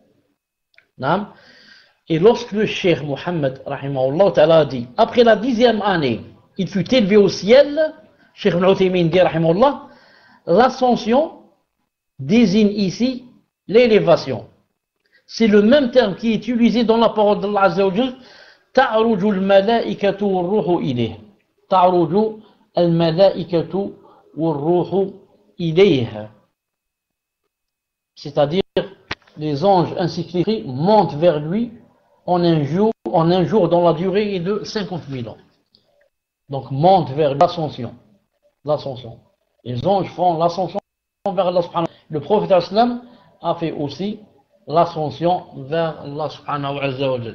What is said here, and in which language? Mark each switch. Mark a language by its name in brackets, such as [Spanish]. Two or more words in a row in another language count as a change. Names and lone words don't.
[French] Et lorsque le Cheikh Mohammed [Arabic] رحمه الله تعالى [French] a dit après la 10e année, il fut élevé au ciel, Cheikh Ibn Uthaymin dit rahimahullah, l'ascension désigne ici l'élévation. C'est le même terme qui est utilisé dans la parole d'Allah [Arabic] عز وجل, تعرج الملائكة والروح إليه. تعرج الملائكة والروح إليه. [French] C'est-à-dire les anges ainsi que les montent vers lui en un jour dont la durée est de 50 000 ans. Donc monte vers l'ascension. L'ascension. Les anges font l'ascension vers Allah [Arabic] سبحانه وتعالى. [French] Le prophète sallam a fait aussi l'ascension vers Allah [Arabic] سبحانه وتعالى.